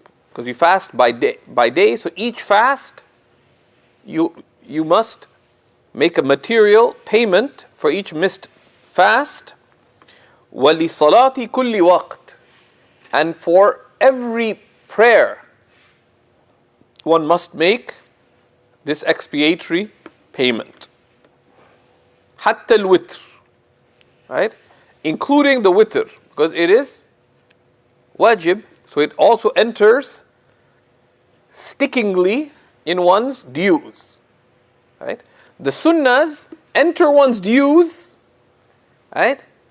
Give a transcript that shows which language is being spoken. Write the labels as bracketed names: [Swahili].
[English] Because you fast by day, so each fast you must make a material payment for each missed fast. [Arabic] وَلِصَلَاةِ كُلِّ وَقْتٍ, [English] and for every prayer one must make this expiatory payment. [Arabic] حَتَّى الْوِتْرِ, [English] right? Including the witr, because it is wajib, so it also enters stickingly in one's dues, right? The sunnahs enter one's dues, right?